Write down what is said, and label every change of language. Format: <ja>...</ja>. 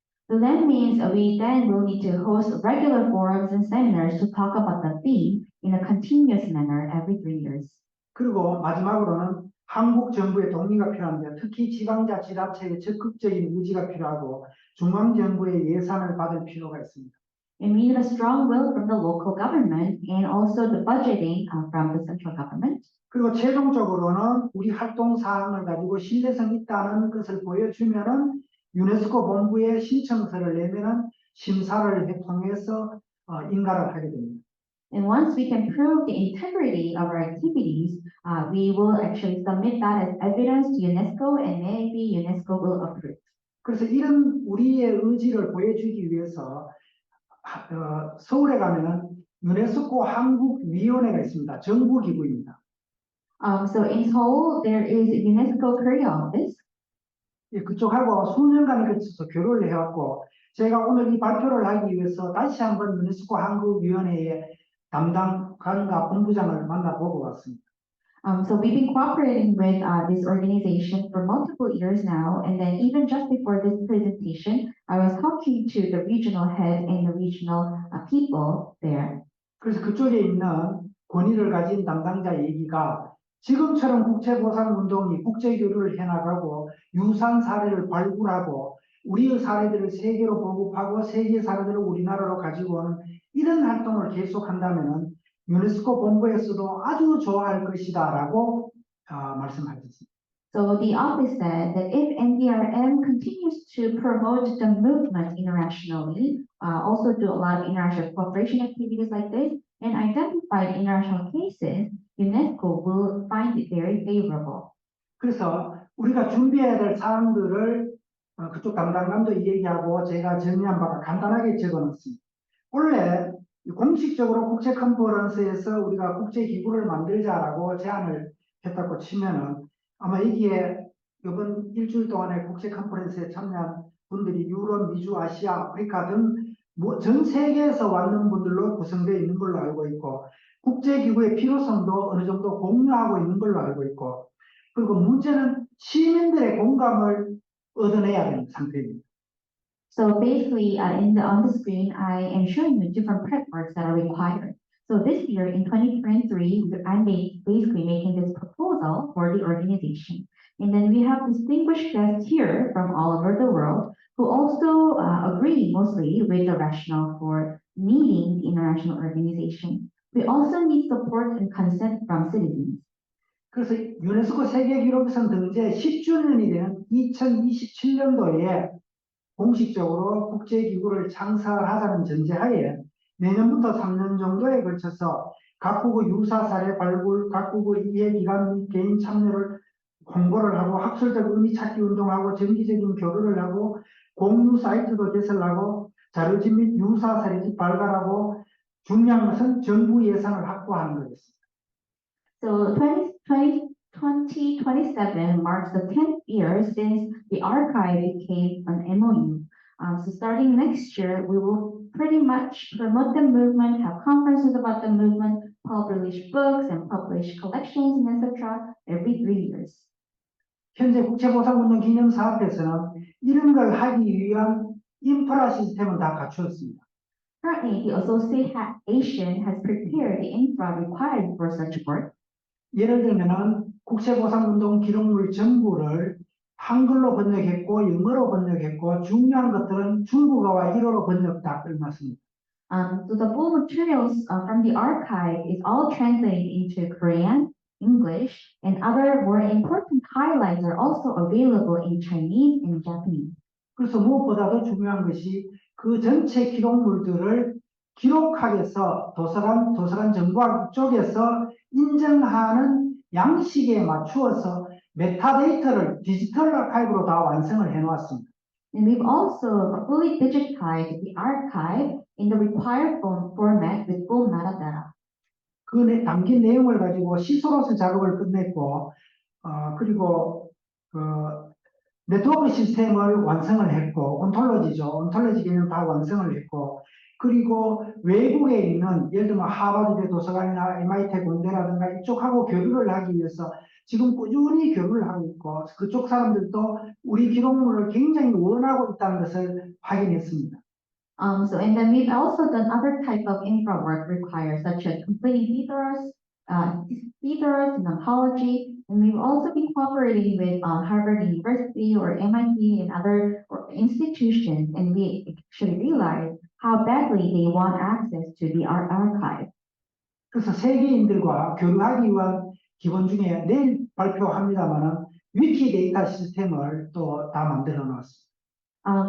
<en>So that means we then will need to host regular forums and seminars to talk about the theme in a continuous manner every 3 years.</en> <ko>그리고 마지막으로는 한국 정부의 동의가 필요한데 특히 지방자치단체의 적극적인 의지가 필요하고 중앙정부의 예산을 받을 필요가 있습니다.</ko> <en>And we need a strong will from the local government and also the budgeting from the central government.</en> <ko>그리고 최종적으로는 우리 활동 사항을 가지고 신뢰성 있다는 것을 보여주면은 유네스코 본부에 신청서를 내면은 심사를 통해서 인가를 하게 됩니다.</ko> <en>And once we can prove the integrity of our activities, we will actually submit that as evidence to UNESCO and maybe UNESCO will approve.</en> <ko>그래서 이런 우리의 의지를 보여주기 위해서 서울에 가면은 유네스코 한국위원회가 있습니다. 정부기구입니다.</ko> <en>So in Seoul, there is UNESCO Korea office.</en> <ko>예, 그쪽하고 수년간에 걸쳐서 교류를 해왔고 제가 오늘 이 발표를 하기 위해서 다시 한번 유네스코 한국위원회의 담당관과 본부장을 만나보고 왔습니다.</ko> <en>So we've been cooperating with this organization for multiple years now, and then even just before this presentation, I was talking to the regional head and the regional people there.</en> <ko>그래서 그쪽에 있는 권위를 가진 담당자 얘기가 지금처럼 국제보상운동이 국제교류를 해나가고 유사한 사례를 발굴하고 우리의 사례들을 세계로 보급하고 세계 사례들을 우리나라로 가지고 오는 이런 활동을 계속한다면 유네스코 본부에서도 아주 좋아할 것이다라고 말씀하셨습니다.</ko> <en>So the office said that if NDRM continues to promote the movement internationally, also do a lot of international cooperation activities like this, and identify international cases, UNESCO will find it very favorable.</en> <ko>그래서 우리가 준비해야 될 사항들을 그쪽 담당관도 얘기하고 제가 정리한 바가 간단하게 적어놨습니다. 원래 공식적으로 국제 컨퍼런스에서 우리가 국제 기구를 만들자라고 제안을 했다고 치면은 아마 여기에 이번 일주일 동안의 국제 컨퍼런스에 참여한 분들이 유럽, 미주, 아시아, 아프리카 등 전 세계에서 왔는 분들로 구성되어 있는 걸로 알고 있고 국제기구의 필요성도 어느 정도 공유하고 있는 걸로 알고 있고 그리고 문제는 시민들의 공감을 얻어내야 되는 상태입니다.</ko> <en>So basically, on the screen, I am showing you different prep works that are required. So this year, in 2023, I'm basically making this proposal for the organization. And then we have distinguished guests here from all over the world who also agree mostly with the rationale for needing the international organization. We also need support and consent from citizens.</en> <ko>그래서 유네스코 세계기록유산 등재 10주년이 되는 2027년도에 공식적으로 국제기구를 창설하자는 전제하에 내년부터 3년 정도에 걸쳐서 각국의 유사 사례 발굴, 각국의 이해기관 및 개인 참여를 홍보를 하고 학술적 의미 찾기 운동하고 정기적인 교류를 하고 공유 사이트도 개설하고 자료집 및 유사 사례집 발간하고 중요한 것은 정부 예산을 확보하는 것입니다.</ko> <en>So 2027 marks the 10th year since the archive became an MOU. So starting next year, we will pretty much promote the movement, have conferences about the movement, publish books and publish collections and etc. every 3 years.</en> <ko>현재 국제보상운동 기념사업에서는 이런 걸 하기 위한 인프라 시스템은 다 갖추었습니다.</ko> <en>Currently, the association has prepared the infra required for such work.</en> <ko>예를 들면은 국제보상운동 기록물 전부를 한글로 번역했고 영어로 번역했고 중요한 것들은 중국어와 일어로 번역 다 끝났습니다.</ko> <en>So the full materials from the archive is all translated into Korean, English, and other more important highlights are also available in Chinese and Japanese.</en> <ko>그래서 무엇보다도 중요한 것이 그 전체 기록물들을 기록하기 위해서 도서관 정보학 쪽에서 인정하는 양식에 맞추어서 메타데이터를 디지털 아카이브로 다 완성을 해놓았습니다.</ko> <en>And we've also fully digitized the archive in the required format with full metadata.</en> <ko>담긴 내용을 가지고 시소로스 작업을 끝냈고, 그리고 그 네트워크 시스템을 완성을 했고, 온톨로지 개념 다 완성을 했고, 그리고 외국에 있는 예를 들면 하버드 도서관이나 MIT 공대라든가 이쪽하고 교류를 하기 위해서 지금 꾸준히 교류를 하고 있고, 그쪽 사람들도 우리 기록물을 굉장히 원하고 있다는 것을 확인했습니다.</ko> <en>And then we've also done other type of infra work required, such as completing theaters in ontology, and we've also been cooperating with Harvard University or MIT and other institutions, and we actually realized how badly they want access to the archive.</en> <ko>그래서 세계인들과 교류하기 위한 기본 중에 내일 발표합니다만은 위키데이터 시스템을 또 다 만들어 놨습니다.</ko>